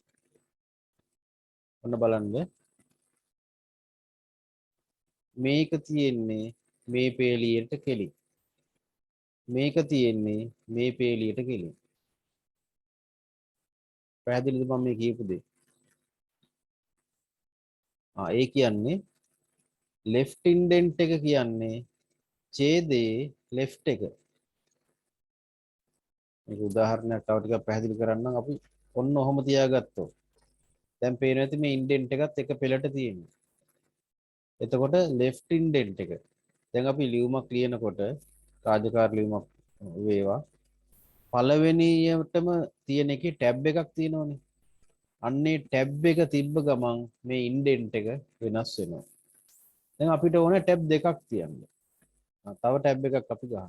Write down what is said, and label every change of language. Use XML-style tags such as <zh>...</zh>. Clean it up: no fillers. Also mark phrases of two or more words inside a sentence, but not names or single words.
<si>ඔන්න බලන්න. මේක තියෙන්නේ මේ පේලියට කෙලින්. මේක තියෙන්නේ මේ පේලියට කෙලින්. පැහැදිලිද මම මේ කියපු දේ? ඒ කියන්නේ</si> <en>left indent</en> <si>එක කියන්නේ ඡේදයේ left එක. මේක උදාහරණයක් තව ටිකක් පැහැදිලි කරන්නම් අපි ඔන්න ඔහොම තියාගත්තොත්. දැන් පේනවා ඇති මේ ඉන්ඩෙන්ට් එකත් එක පෙළට තියෙනවා. එතකොට</si> <en>left indent</en> <si>එක. දැන් අපි ලියුමක් ලියනකොට රාජකාරී ලියුමක් වේවා. පළවෙනියටම තියෙන එකේ ටැබ් එකක් තියෙනවනේ. අන්නේ ටැබ් එක තිබ්බ ගමන් මේ ඉන්ඩෙන්ට් එක වෙනස් වෙනවා. දැන් අපිට ඕනේ ටැබ් දෙකක් තියන්න. තව ටැබ් එකක් අපි ගන්නවා.</si>